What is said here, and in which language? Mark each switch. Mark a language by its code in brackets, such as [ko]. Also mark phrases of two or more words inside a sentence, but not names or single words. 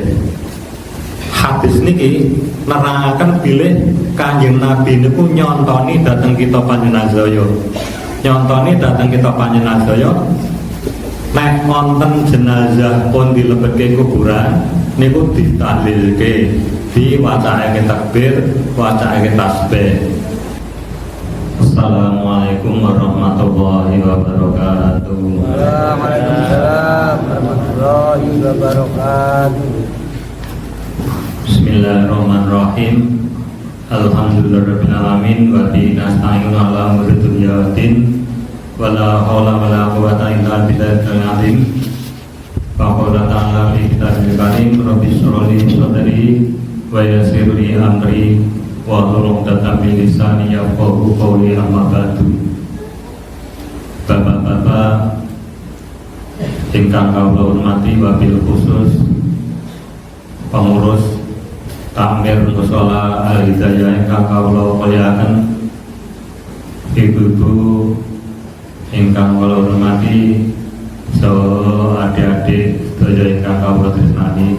[jv] Hadis niki nerangaken bilih Kanjeng Nabi niku nyontoni dhateng kita panjenengan, nyontoni dhateng kita panjenengan nek wonten jenazah pun dilebetke kuburan niku ditahlilke, diwacake takbir, wacake tasbih. [ar] السلام عليكم ورحمة الله وبركاته. وعليكم السلام ورحمة الله وبركاته. بسم الله الرحمن الرحيم. الحمد لله رب العالمين وبه نستعين على أمور الدنيا والدين ولا حول ولا قوة إلا بالله العظيم. وقال تعالى في الكتاب الكريم رب اشرح لي صدري ويسر لي أمري واحلل عقدة من لساني يفقهوا قولي أما بعد. [jv] Bapak-bapak ingkang kawula hormati [ar] وبالخصوص [jv] pengurus Takmir Mushola Al-Hidayah ingkang kawula mulyakaken, ibu-ibu ingkang kawula hormati, saha adik-adik sedaya ingkang kawula tresnani.